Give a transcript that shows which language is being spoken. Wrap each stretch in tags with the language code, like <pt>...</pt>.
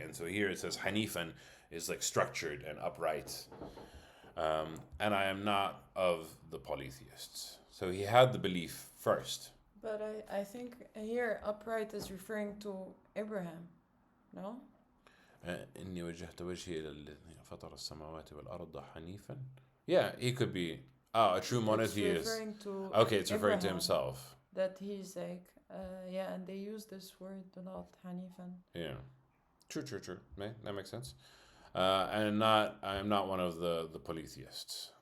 <en>And so here it says hanifan is like structured and upright. And I am not of the polytheists. So he had the belief first. But I think here upright is referring to Abraham, no?</en> <ar>إني وجهت وجهي إلى الذي فطر السماوات والأرض حنيفا.</ar> <en>Yeah, he could be a true monotheist. It's referring to Okay, it's referring to Abraham, himself. that he's like, and they use this word a lot, Hanifan. Yeah, true. That makes sense. And I am not one of the polytheists.</en>